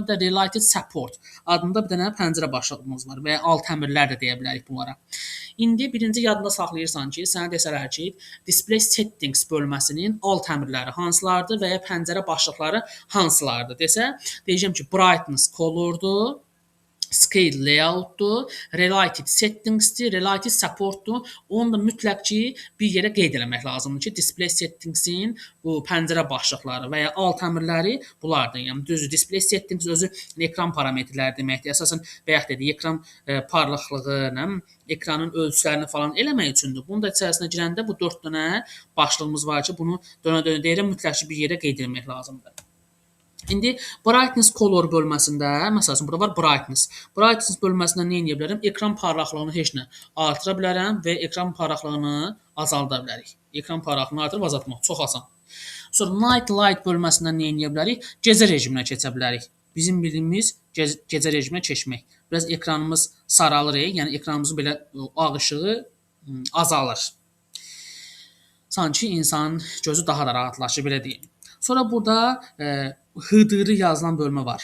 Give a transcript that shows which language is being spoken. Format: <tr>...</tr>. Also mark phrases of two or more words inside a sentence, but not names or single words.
<az>Bir də</az> <en>Related Support</en> <az>adında bir dənə pəncərə başlığımız var və ya alt əmrlər də deyə bilərik bunlara. İndi birinci yadında saxlayırsan ki, sənə desələr ki,</az> <en>Display Settings</en> <az>bölməsinin alt əmrləri hansılardır və ya pəncərə başlıqları hansılardır desə, deyəcəm ki,</az> <en>Brightness Color'dur. Scale layout'dur, related settings'dir, related support'dur.</en> <az>Onu da mütləq ki, bir yerə qeyd eləmək lazımdır ki,</az> <en>display settings'in</en> <az>bu pəncərə başlıqları və ya alt əmrləri bunlardır. Yəni düzdür,</az> <en>display settings</en> <az>özü ekran parametrləri deməkdir. Əsasən bayaq dedik, ekran parlaqlığı, ekranın ölçülərini falan eləmək üçündür. Bunun da içərisinə girəndə bu 4 dənə başlığımız var ki, bunu dönə-dönə deyirəm, mütləq ki, bir yerə qeyd etmək lazımdır. İndi</az> <en>brightness color</en> <az>bölməsində, məsələn, burada var brightness. Brightness bölməsində nə edə bilərəm? Ekran parlaqlığını heç nə artıra bilərəm və ekran parlaqlığını azalda bilərik. Ekran parlaqlığını artırıb azaltmaq çox asan. Sonra</az> <en>night light</en> <az>bölməsində nə edə bilərik? Gecə rejiminə keçə bilərik. Bizim bildiyimiz gecə rejiminə keçmək. Biraz ekranımız saralır, yəni ekranımızın belə ağ işığı azalır. Sanki insanın gözü daha da rahatlaşır, belə deyim. Sonra burada HDR yazılan bölmə var.</az>